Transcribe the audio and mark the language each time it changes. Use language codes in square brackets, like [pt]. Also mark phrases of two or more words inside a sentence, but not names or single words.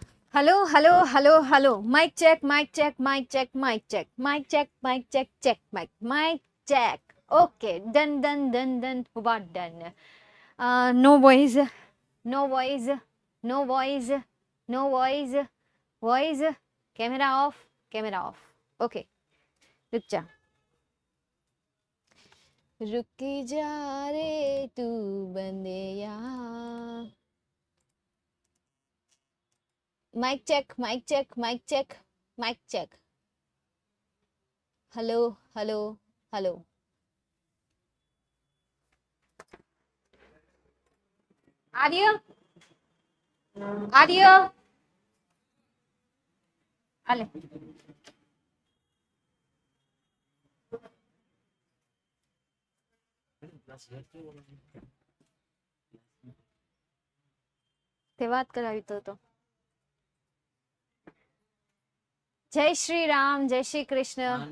[en] Hello, hello, hello, hello. Mic check, mic check, mic check, mic check, mic check, mic check, check, mic check. Okay, done, done, done, done. What done? No voice, no voice, no voice, no voice, voice. Camera off, camera off. [hi] Okay, रुक जा. रुक जा रे तू बंदेया. [en] Mic check, mic check, mic check, mic check. Hello, hello, hello. Arya? Arya? Ale. [gu] તે વાત કરાવી તો જય શ્રી રામ, જય શ્રી કૃષ્ણ.